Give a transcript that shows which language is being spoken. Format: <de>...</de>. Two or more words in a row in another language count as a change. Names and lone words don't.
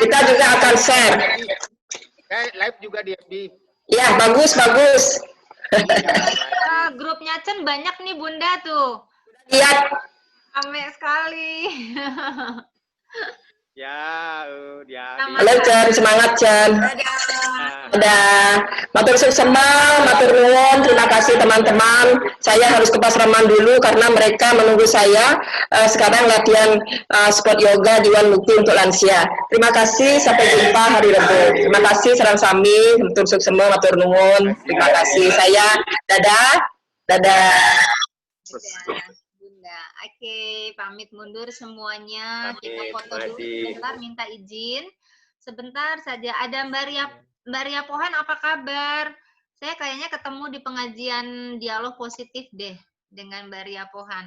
<id>Kita juga akan share. Live juga di FB. Ya, bagus. Grupnya Cen banyak nih Bunda tuh. Lihat. Rame sekali. Ya. Halo Cen, semangat Cen. Ada</id> <ban>matur suksema,</ban> <jv>matur nuwun,</jv> <id>terima kasih teman-teman. Saya harus ke Pasraman dulu karena mereka menunggu saya. Sekarang latihan sport yoga di Wan Mukti untuk lansia. Terima kasih, sampai jumpa hari Rabu. Terima kasih Sarang Sami,</id> <ban>matur suksema,</ban> <jv>matur nuwun.</jv> <id>Terima kasih. Saya dadah. Bunda. Oke, pamit mundur semuanya. Kita foto dulu sebentar, minta izin. Sebentar saja. Ada Mbak Ria Pohan, apa kabar? Saya kayaknya ketemu di pengajian dialog positif deh dengan Mbak Ria Pohan.</id>